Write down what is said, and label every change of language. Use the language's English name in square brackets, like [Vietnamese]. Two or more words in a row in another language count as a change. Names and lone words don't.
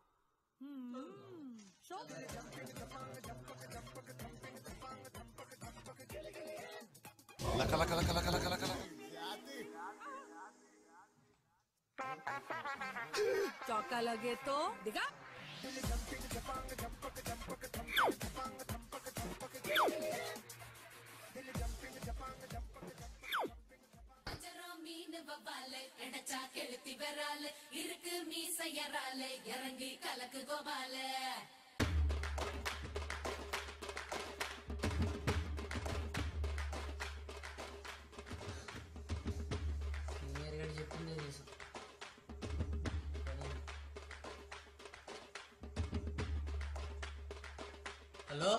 [English] So, [Hindi] चौका लगे तो दिखा [Tamil] மீன் வவ்வால எடச்சா கெளுத்தி வரால இருக்கு மீசையரால இறங்கி கலக்கு கோபால [Telugu] చెప్పిందే చేసాం. హలో